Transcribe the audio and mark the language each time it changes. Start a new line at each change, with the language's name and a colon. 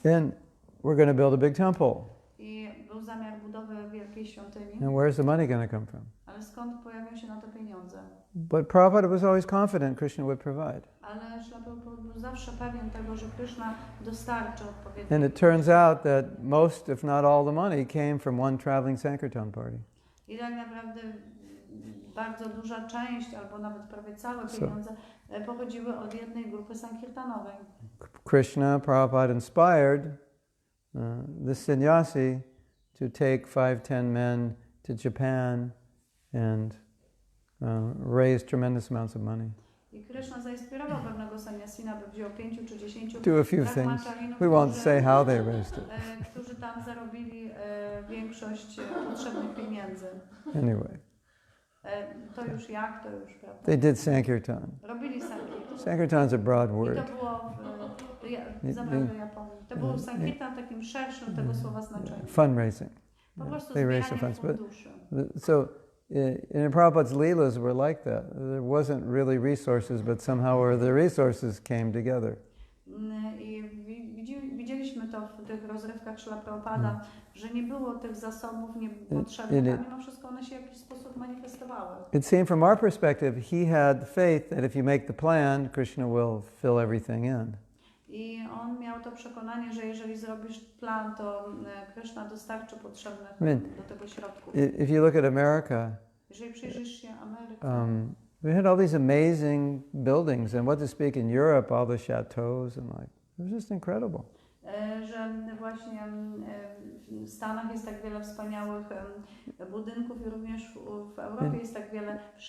English: And we're going to build a big temple.
Polish: i był zamiar budowy wielkiej świątyni,
English: And where's the money going to come from?
Polish: ale skąd pojawią się na to pieniądze?
English: But Prabhupada was always confident Krishna would provide.
Polish: Ale Srila Prabhupada był zawsze pewien tego, że Kryszna dostarczy odpowiednio.
English: And it turns out that most, if not all the money came from one traveling Sankirtan party.
Polish: I tak naprawdę bardzo duża część, albo nawet prawie całe pieniądze pochodziły od jednej grupy sankirtanowej.
English: Krishna, Prabhupada inspired the sannyasi to take 5-10 men to Japan and raise tremendous amounts of money.
Polish: I Kryszna zainspirował pewnego sannyasina, by wziął 5 czy 10
English: Do a few things. We won't say how they raised it.
Polish: którzy tam zarobili większość potrzebnych pieniędzy.
English: Anyway.
Polish: To już jak, to już, prawda?
English: They did Sankirtan.
Polish: Robili Sankirtan.
English: Sankirtan's a broad
Polish: I
English: word.
Polish: to było zabrałem do Japonii. To był Sankirtan takim szerszym tego słowa znaczeniu.
English: Fundraising.
Polish: Po prostu
English: They raised the
Polish: zbieranie
English: funds.
Polish: funduszy.
English: So in Prabhupada's leelas were like that. There wasn't really resources, but somehow the resources came together.
Polish: I widzieliśmy to w tych rozrywkach Srila Prabhupada, że nie było tych zasobów potrzebnych, a mimo wszystko one się w jakiś sposób manifestowały.
English: It seemed from our perspective, he had faith that if you make the plan, Krishna will fill everything in.
Polish: I on miał to przekonanie, że jeżeli zrobisz plan, to Krishna dostarczy potrzebnych do tego środków.
English: If you look at America,
Polish: jeżeli przyjrzysz się Ameryce,
English: we had all these amazing buildings, and what to speak in Europe, all the chateaus, and it was just incredible.
Polish: że właśnie w Stanach jest tak wiele wspaniałych budynków i również w Europie jest tak wiele